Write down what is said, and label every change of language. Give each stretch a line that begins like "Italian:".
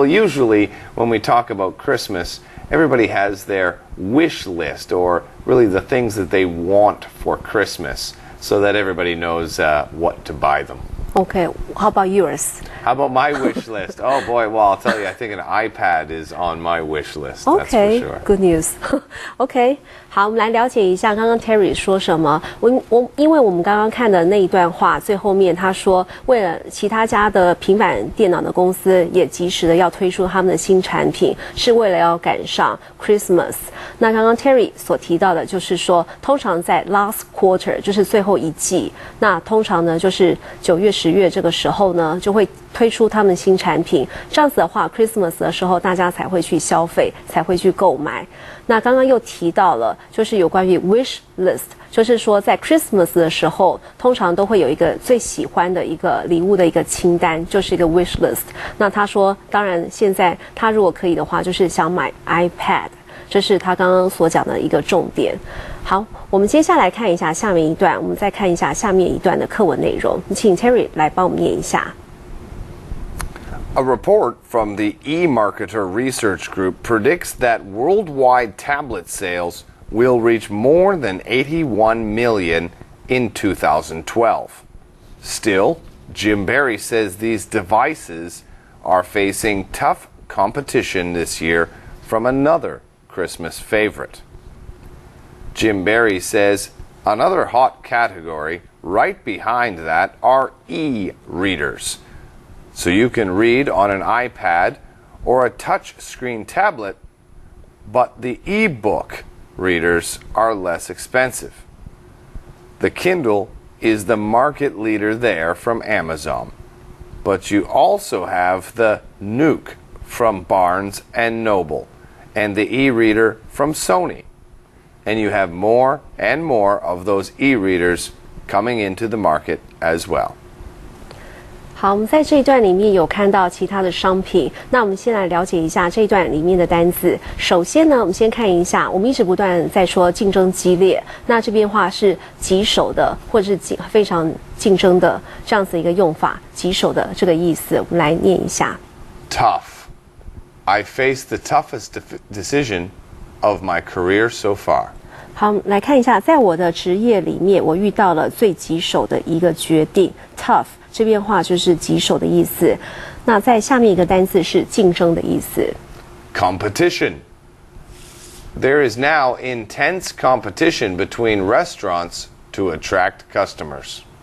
English: Well, usually when we talk about Christmas, everybody has their wish list, or really the things that they want for Christmas, so that everybody knows what to buy them. Okay, how about yours? How about my wish list? Oh boy, well, I'll tell you, I think an iPad is on my wish list. Okay, that's for sure. Good news.
Chinese: Okay, 好，我们来了解一下刚刚 Terry 说什么。因为我们刚刚看的那一段话，最后面他说，为了其他家的平板电脑的公司也及时的要推出他们的新产品，是为了要赶上 Christmas。那刚刚 Terry 所提到的就是说，通常在
English: last quarter
Chinese: 就是最后一季，那通常呢就是9月、10月这个时候呢，就会推出他们新产品。这样子的话 ，Christmas 的时候大家才会去消费，才会去购买。那刚刚又提到了，就是有关于 wish list， 就是说在 Christmas 的时候，通常都会有一个最喜欢的一个礼物的一个清单，就是一个 wish list。那他说，当然现在他如果可以的话，就是想买 iPad， 这是他刚刚所讲的一个重点。好，我们接下来看一下下面一段，我们再看一下下面一段的课文内容。请 Terry 来帮我们念一下。
English: A report from the eMarketer Research Group predicts that worldwide tablet sales will reach more than 81 million in 2012. Still, Jim Barry says these devices are facing tough competition this year from another Christmas favorite. Jim Barry says another hot category right behind that are e-readers. So you can read on an iPad or a touch-screen tablet, but the e-book readers are less expensive. The Kindle is the market leader there from Amazon, but you also have the Nook from Barnes and Noble and the e-reader from Sony. And you have more and more of those e-readers coming into the market as well.
Chinese: 好，我们在这一段里面有看到其他的商品，那我们先来了解一下这一段里面的单字。首先呢，我们先看一下，我们一直不断在说竞争激烈，那这边话是棘手的，或者是非常竞争的这样子一个用法，棘手的这个意思，我们来念一下。
English: Tough. I faced the toughest decision of my career so far.
Chinese: 好，来看一下，在我的职业里面，我遇到了最棘手的一个决定。 Tough 这边话就是棘手的意思。那在下面一个单字是竞争的意思。
English: Competition. There is now intense competition between restaurants to attract customers.